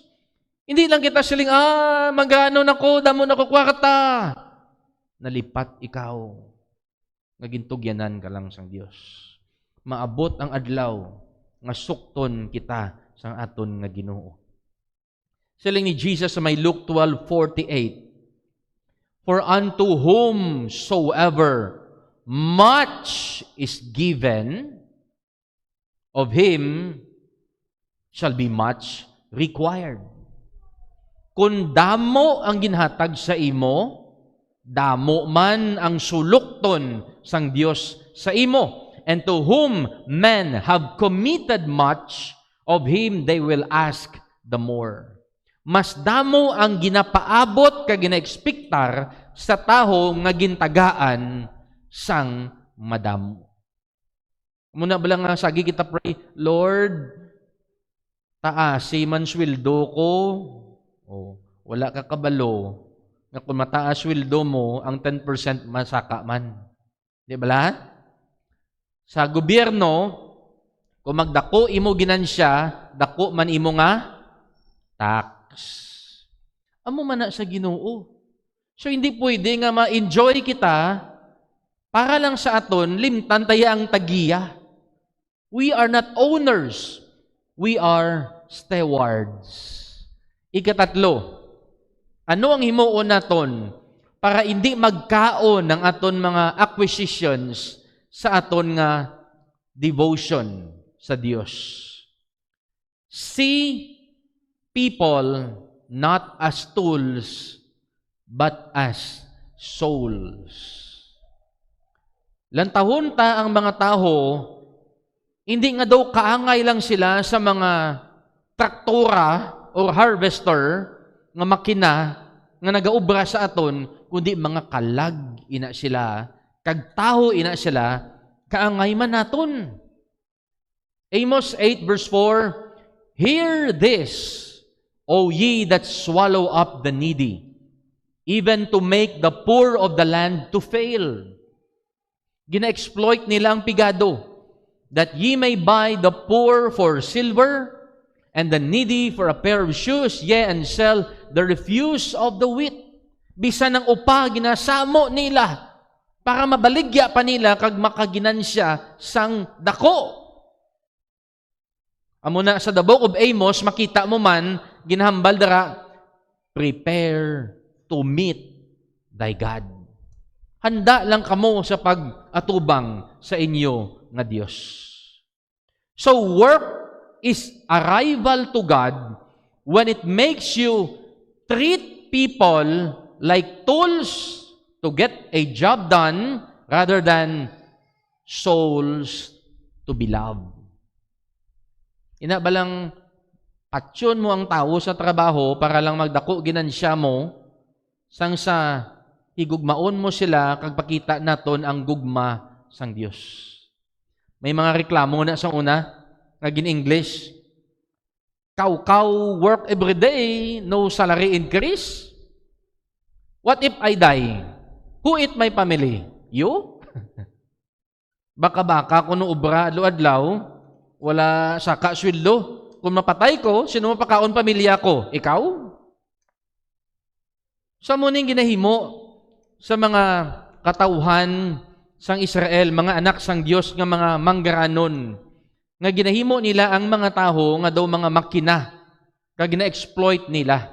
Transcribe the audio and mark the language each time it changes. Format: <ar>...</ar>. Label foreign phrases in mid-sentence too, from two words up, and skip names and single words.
<hil>Hindi lang kita siling, magano nako, damo nako kwarta. Nalipat ikaw. Nagintugyanan ka lang sang Dios. Maabot ang adlaw nga sukton kita sang aton nga Ginoo. Siling ni Jesus sa may</hil> <en>Luke 12:48, for unto whomsoever much is given, of him shall be much required.</en> <hil>Kung damo ang ginhatag sa imo, damo man ang sulukton sang Dios sa imo.</hil> <en>And to whom men have committed much, of him they will ask the more.</en> <hil>Mas damo ang ginapaabot ka ginaekspektar sa taho nga gintagaan sang madamo. Muna ba lang nga sagi kita pray, Lord, taasi man sweldo ko. Wala ka kabalo na kung mataas sweldo mo, ang 10% masaka man. Di ba la? Sa gobyerno, kung magdako imo ginansya, dako man imo nga tax. Amo man na sa Ginoo. So hindi pwede nga ma-enjoy kita para lang sa aton limtan taya ang tagiya.</hil> <en>We are not owners. We are stewards.</en> <hil>Ikatatlo, ano ang himuon naton para hindi magkaon ng aton mga acquisitions sa aton nga devotion sa Dios?</hil> <en>See people not as tools, but as souls.</en> <hil>Lantahon ta ang mga tao, hindi nga daw kaangay lang sila sa mga traktora or harvester nga makina nga nagaubra sa aton, kundi mga kalag ina sila, kagtaho ina sila, kaangay man naton.</hil> <en>Amos 8 verse 4, hear this, O ye that swallow up the needy, even to make the poor of the land to fail.</en> <hil>Gina-exploit nila ang pigado,</hil> <en>that ye may buy the poor for silver, and the needy for a pair of shoes, yea, and sell the refuse of the wheat.</en> <hil>Bisan ng upa, ginasamo nila, para mabaligya pa nila kag makaginansya sang dako. Amo na sa</hil> <en>the book of Amos,</en> <hil>makita mo man, ginahambal dara,</hil> <en>prepare to meet thy God.</en> <hil>Handa lang kamo sa pag-atubang sa inyo nga Dios.</hil> <en>So work is arrival to God when it makes you treat people like tools to get a job done rather than souls to be loved.</en> <hil>Ina ba lang patsyon mo ang tao sa trabaho para lang magdako ginansya mo, sang sa higugmaon mo sila kag pakita naton ang gugma sang Dios. May mga reklamo na sa una, nga gin-English, kaw</hil> <en>work every day, no salary increase. What if I die? Who eat my family? You?</en> <hil>Baka kuno ubra adlaw, wala saka sweldo. Kung mapatay ko, sino mapakaon pamilya ko? Ikaw? Sa muning ginahimo sa mga katauhan sang Israel, mga anak sang Dios nga mga manggaranon, nga ginahimo nila ang mga taho nga daw mga makina, kag gina-exploit nila.</hil>